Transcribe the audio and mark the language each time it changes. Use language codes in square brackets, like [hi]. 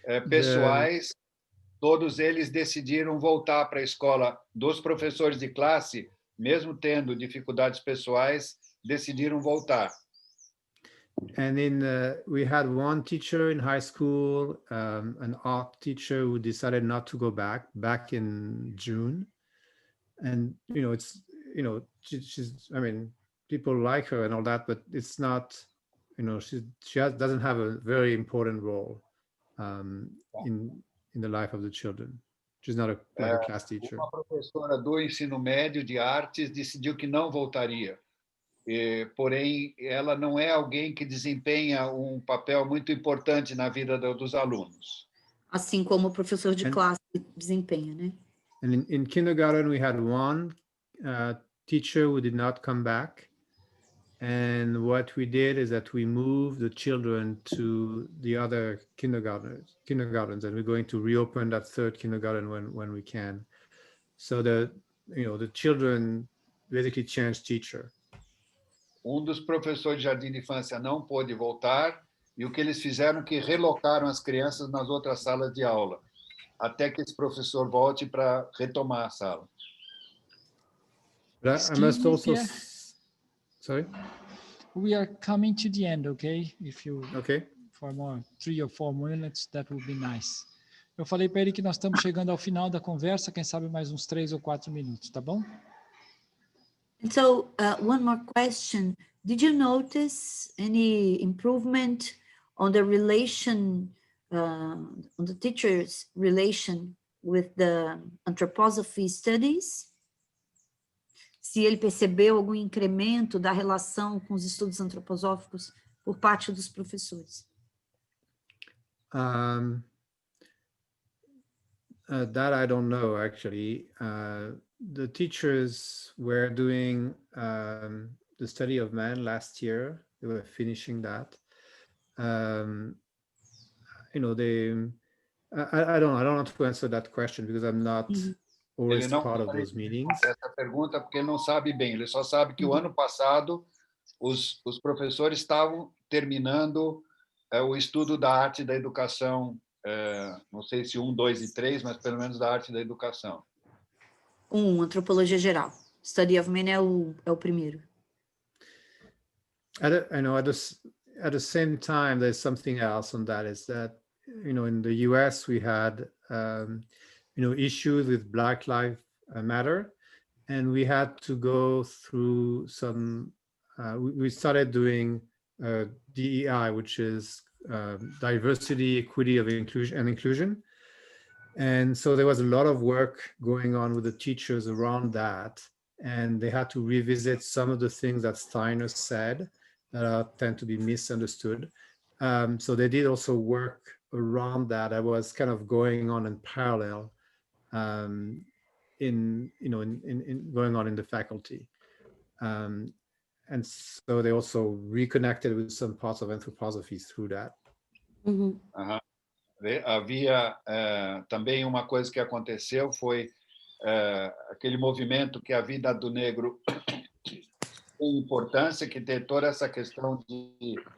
[pt] Pessoais, todos eles decidiram voltar para a escola. Dos professores de classe, mesmo tendo dificuldades pessoais, decidiram voltar. [en] And we had one teacher in high school, an art teacher who decided not to go back in June. And, she's, people like her and all that, but it's not, she doesn't have a very important role in the life of the children. She's not a class teacher. [pt] Uma professora do ensino médio de artes decidiu que não voltaria. Porém, ela não é alguém que desempenha um papel muito importante na vida dos alunos. Assim como o professor de classe desempenha, né? [en] And in kindergarten, we had one teacher who did not come back. And what we did is that we moved the children to the other kindergartens, and we're going to reopen that third kindergarten when we can. So the children basically changed teacher. [pt] Dos professores de jardim de infância não pôde voltar, e o que eles fizeram é que relocaram as crianças nas outras salas de aula, até que esse professor volte para retomar a sala. [en] But I must also... Pierre. Sorry? We are coming to the end, okay? If you... Okay. For more 3 or 4 minutes, that would be nice. [pt] Eu falei para ele que nós estamos chegando ao final da conversa, quem sabe mais uns 3 ou 4 minutos, tá bom? [en] So, one more question. Did you notice any improvement on the relation, on the teacher's relation with the anthroposophy studies? [pt] Se ele percebeu algum incremento da relação com os estudos antroposóficos por parte dos professores? [en] That I don't know, actually. The teachers were doing the study of man last year. They were finishing that. You know, I don't want to answer that question because I'm not always part of those meetings. [pt] Essa pergunta porque ele não sabe bem. Ele só sabe que o ano passado os professores estavam terminando o estudo da arte da educação. Não sei se 1, 2 e 3, mas pelo menos da arte da educação. Antropologia geral. Study of Man é o primeiro. [en] I know at the same time, there's something else on that, is that, you know, in the US we had, you know, issues with Black Lives Matter, and we had to go through some, we started doing DEI, which is diversity, equity, of inclusion. And so there was a lot of work going on with the teachers around that, and they had to revisit some of the things that Steiner said that tend to be misunderstood. So they did also work around that. I was kind of going on in parallel, in going on in the faculty. And so they also reconnected with some parts of anthroposophy through that. [pt] Havia também uma coisa que aconteceu, foi aquele movimento que a vida do negro tem importância, que tem toda essa questão de